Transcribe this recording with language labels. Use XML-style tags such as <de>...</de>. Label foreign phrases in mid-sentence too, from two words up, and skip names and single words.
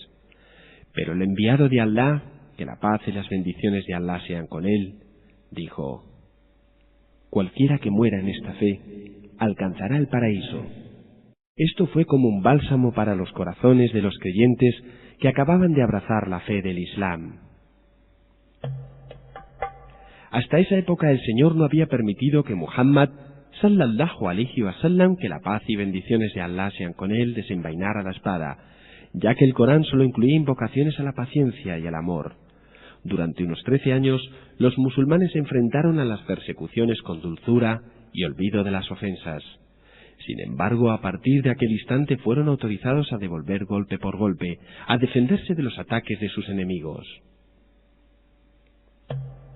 <es>Pero el enviado de Allah, que la paz y las bendiciones de Allah sean con él, dijo: cualquiera que muera en esta fe alcanzará el paraíso. Esto fue como un bálsamo para los corazones de los creyentes que acababan de abrazar la fe del Islam. Hasta esa época el Señor no había permitido que Muhammad,</es> <ar>صلى الله عليه وسلم,</ar> <es>que la paz y bendiciones de Allah sean con él, desenvainara la espada, ya que el Corán solo incluía invocaciones a la paciencia y al amor. Durante unos 13 años, los musulmanes se enfrentaron a las persecuciones con dulzura y olvido de las ofensas. Sin embargo, a partir de aquel instante fueron autorizados a devolver golpe por golpe, a defenderse de los ataques de sus enemigos.</es>